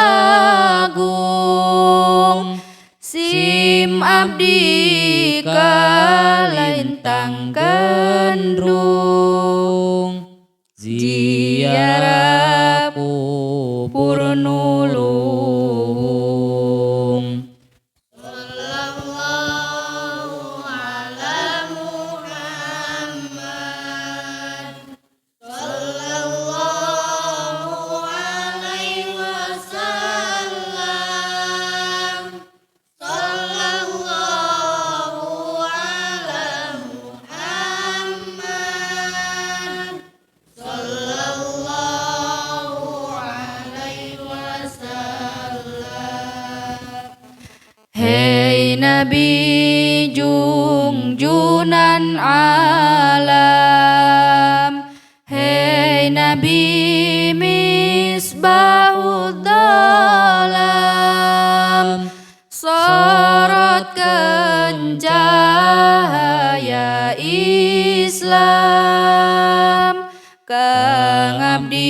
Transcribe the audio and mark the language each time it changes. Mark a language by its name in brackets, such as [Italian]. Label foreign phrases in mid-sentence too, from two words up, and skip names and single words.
[Sundanese] agung sim abdi kalintang gendrung ziarah kubur nu luhung. [Arabic] صلى الله على محمد صلى الله عليه وسلم صلى الله على محمد صلى الله عليه وسلم. [Sundanese] Hei Nabi junjunan alam hei Nabi [Arabic] مصباح الظلام [Sundanese] sorotkeun cahaya Islam kang abdi di umat nu awam.